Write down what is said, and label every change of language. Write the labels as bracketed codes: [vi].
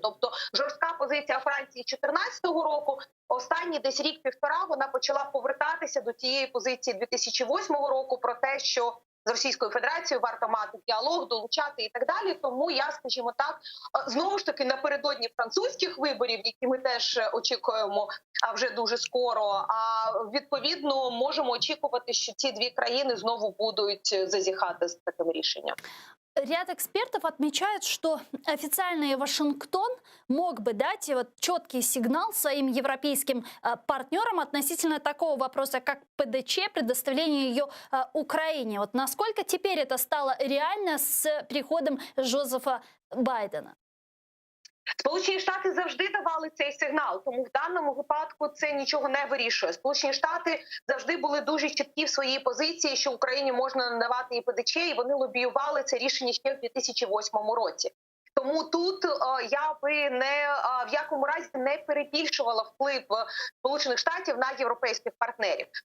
[uk] Тобто жорстка позиція Франції 2014 року, останні десь рік-півтора вона почала повертатися до тієї позиції 2008 року про те, що з Російською Федерацією варто мати діалог, долучати і так далі. Тому я, скажімо так, знову ж таки напередодні французьких виборів, які ми теж очікуємо вже дуже скоро, а відповідно можемо очікувати, що ці дві країни знову будуть зазіхати з таким рішенням. [ru] Ряд экспертов отмечают, что официальный Вашингтон мог бы дать четкий сигнал своим европейским партнерам относительно такого вопроса, как ПДЧ, предоставление ее Украине. Вот насколько теперь это стало реально с приходом Джозефа Байдена? [uk] Сполучені Штати завжди давали цей сигнал, тому в даному випадку це нічого не вирішує. Сполучені Штати завжди були дуже чіткі в своїй позиції, що Україні можна надавати і ПДЧ, і вони лобіювали це рішення ще в 2008 році. Тому тут я би в якому разі не перебільшувала вплив Сполучених Штатів на європейських партнерів.